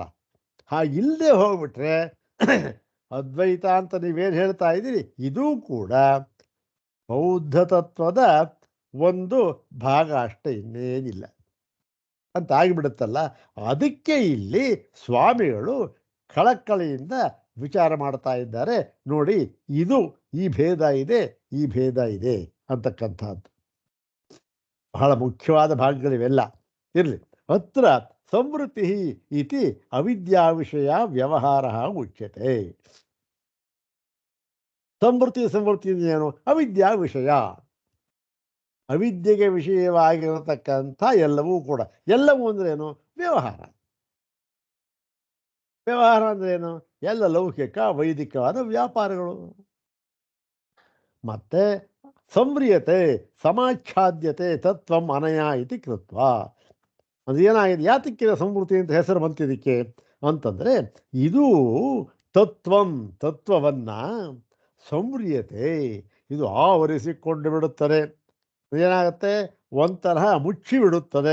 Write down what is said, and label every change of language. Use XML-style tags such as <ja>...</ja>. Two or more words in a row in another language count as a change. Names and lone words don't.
<kn>ಹಾಗಿಲ್ಲದೆ ಹೋಗ್ಬಿಟ್ರೆ ಅದ್ವೈತ ಅಂತ ನೀವೇನು ಹೇಳ್ತಾ ಇದ್ದೀರಿ ಇದೂ ಕೂಡ ಬೌದ್ಧ ತತ್ವದ ಒಂದು ಭಾಗ ಅಷ್ಟೇ, ಇನ್ನೇನಿಲ್ಲ ಅಂತ ಆಗಿಬಿಡುತ್ತಲ್ಲ. ಅದಕ್ಕೆ ಇಲ್ಲಿ ಸ್ವಾಮಿಗಳು ಕಳಕಳಿಯಿಂದ ವಿಚಾರ ಮಾಡ್ತಾ ಇದ್ದಾರೆ. ನೋಡಿ, ಇದು ಈ ಭೇದ ಇದೆ, ಈ ಭೇದ ಇದೆ ಅಂತಕ್ಕಂಥದ್ದು ಬಹಳ ಮುಖ್ಯವಾದ ಭಾಗಗಳಿವೆಲ್ಲ. ಇರಲಿ.</kn> <sa>ಅತ್ರ ಸಂವೃತ್ತಿ ಇತಿ ಅವಿದ್ಯಾ ವಿಷಯ ವ್ಯವಹಾರ ಉಚ್ಯತೆ.</sa> <kn>ಸಂವೃತ್ತಿ ಏನು?</kn> <sa>ಅವಿದ್ಯಾ ವಿಷಯ,</sa> <kn>ಅವಿದ್ಯೆಗೆ ವಿಷಯವಾಗಿರತಕ್ಕಂಥ ಎಲ್ಲವೂ ಕೂಡ. ಎಲ್ಲವೂ ಅಂದ್ರೇನು? ವ್ಯವಹಾರ. ವ್ಯವಹಾರ ಅಂದ್ರೇನು? ಎಲ್ಲ ಲೌಕಿಕ ವೈದಿಕವಾದ ವ್ಯಾಪಾರಗಳು. ಮತ್ತೆ</kn> <sa>ಸಂವ್ರಿಯತೆ ಸಮಾಚ್ಛಾದ್ಯತೆ ತತ್ವಂ ಅನಯ ಇತಿ ಕೃತ್ವ.</sa> <kn>ಅದು ಏನಾಗಿದೆ? ಯಾತಕ್ಕಿನ ಸಂವೃತ್ತಿ ಅಂತ ಹೆಸರು ಬಂತಿದ್ದಕ್ಕೆ ಅಂತಂದರೆ, ಇದು ತತ್ವವನ್ನು ಸಂವ್ರಿಯತೆ, ಇದು ಆವರಿಸಿಕೊಂಡು ಬಿಡುತ್ತದೆ. ಏನಾಗುತ್ತೆ? ಒಂಥರ ಮುಚ್ಚಿಬಿಡುತ್ತದೆ.</kn>